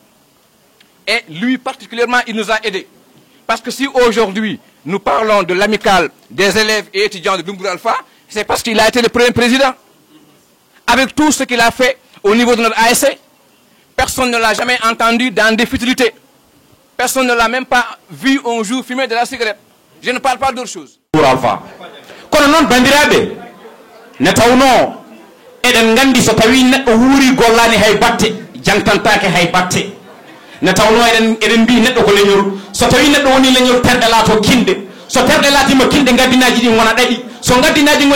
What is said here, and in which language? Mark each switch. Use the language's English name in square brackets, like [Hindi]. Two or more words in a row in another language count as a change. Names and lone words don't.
[French] Et lui particulièrement, il nous a aidés. Parce que si aujourd'hui nous parlons de l'amicale des élèves et étudiants de Doumbouya Alpha, c'est parce qu'il a été le premier président. Avec tout ce qu'il a fait au niveau de notre ASC, personne ne l'a jamais entendu dans des futilités. Personne ne l'a même pas vu un jour fumer de la cigarette. Je ne parle pas d'autre chose. Alpha. [Fula] Kono non bandirabe ne tawno eden gandi so tawi neddo wuri gollani hay batte jantantake hay batte ne tawno eden bi neddo ko leñol so tawi neddo woni leñol terde laato kinde so terde laatima kinde gaddinaji di wona dadi so gaddinaji ngoni